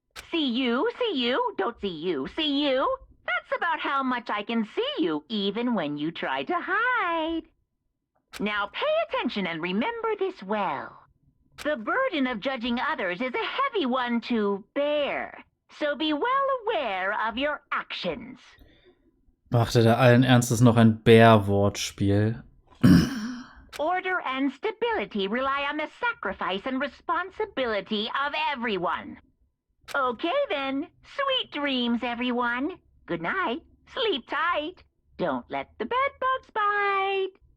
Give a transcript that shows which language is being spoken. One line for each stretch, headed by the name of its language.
English: See you, don't see you, see you. That's about how much I can see you, even when you try to hide. Now pay attention and remember this well. The burden of judging others is a heavy one to bear, so be well aware of your actions.
German: Machte da allen Ernstes noch ein Bär-Wortspiel.
English: Order and stability rely on the sacrifice and responsibility of everyone. Okay then, sweet dreams, everyone. Good night, sleep tight. Don't let the bed bugs bite.